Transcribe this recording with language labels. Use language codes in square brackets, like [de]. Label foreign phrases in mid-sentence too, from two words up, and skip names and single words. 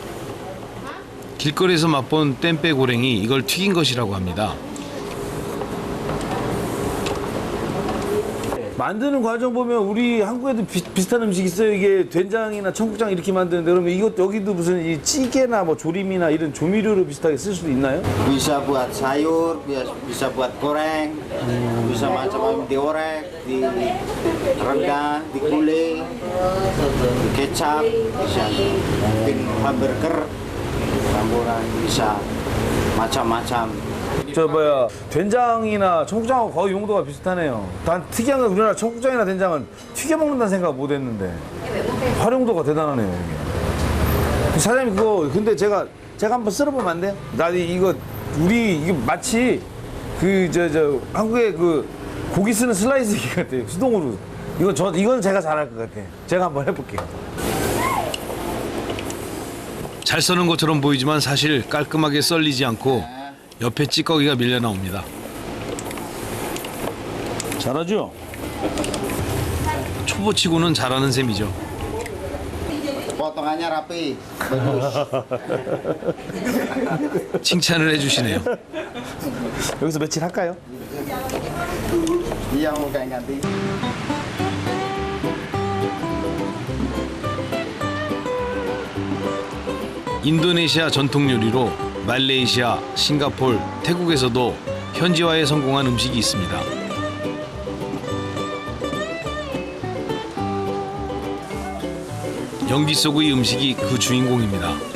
[ko] 길거리에서 맛본 땜빼 고랭이 이걸 튀긴 것이라고 합니다. 만드는 과정 보면 우리 한국에도 비슷한 음식 있어요. 이게 된장이나 청국장 이렇게 만드는데 그러면 이것 여기도 무슨 이 찌개나 뭐 조림이나 이런 조미료로 비슷하게 쓸 수도 있나요? [id] Bisa buat sayur, bisa buat goreng, bisa macam-macam diorek, direndang, digulai, kecap, bisa bikin hamburger, campuran bisa macam-macam. [ko] 저 뭐야 된장이나 청국장하고 거의 용도가 비슷하네요. 단 특이한 건 우리나라 청국장이나 된장은 튀겨 먹는다는 생각 못 했는데 활용도가 대단하네요. 이게. 사장님 그거 근데 제가 한번 쓸어보면 안 돼요? 나 이거 우리 이게 마치 그 저 한국의 그 고기 쓰는 슬라이스기 같아요. 수동으로. 이건 제가 잘할 것 같아요. 제가 한번 해볼게요. 잘 써는 것처럼 보이지만 사실 깔끔하게 썰리지 않고 옆에 찌꺼기가 밀려 나옵니다. 잘하죠? 초보치고는 잘하는 셈이죠. [id] Potongannya rapi. [ko] 칭찬을 해주시네요. 여기서 며칠 할까요? [id] Iya mau kayak ganti. [ko] 인도네시아 전통 요리로 말레이시아, 싱가폴, 태국에서도 현지화에 성공한 음식이 있습니다. 연기 속의 음식이 그 주인공입니다.